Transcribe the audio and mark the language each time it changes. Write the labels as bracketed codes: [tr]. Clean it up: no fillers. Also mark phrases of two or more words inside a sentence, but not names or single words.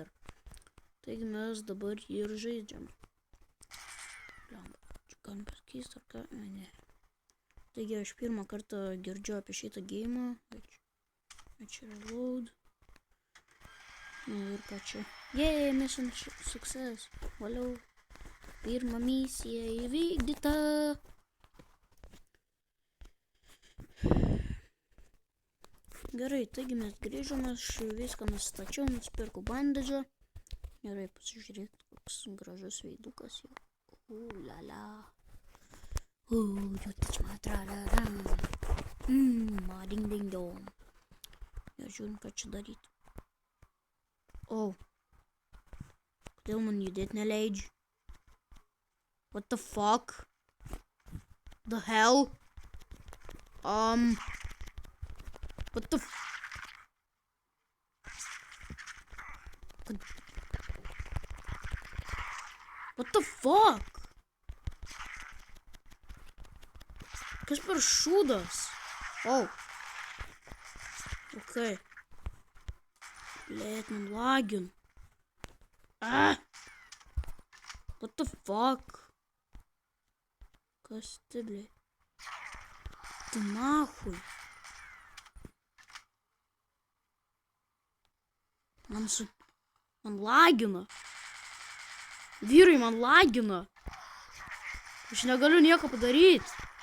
[lt] Taigi, mes dabar jį ir žaidžiam. Čia galim pakeisti ar ką? Ne. Taigi aš pirmą kartą girdžiu apie šitą geimą. Čia reload. Ir ką čia? [en] Yay, mission success. [lt] Valiau. Pirma misija įvykdyta. Gerai, taigi mes grįžome, aš viską nustačiau, nusipirkau bandedžą. Gerai, pasižiūrėk, koks gražus veidukas jau. [en] Lala. You touch my tra-la-la. [lt] Ding ding dong. Ir žiūrim, ką čia daryti. Kodėl man judėt neleidžia? [en] What the fuck? The hell? What the What the fuck? [lt] Kas per šūdas? Okay. Blėt, man lagin. [en] What the fuck? [lt] Kas tai, blėt? Tai nahui. Man lagina. Vyrai, man lagina. Aš negaliu nieko padaryti.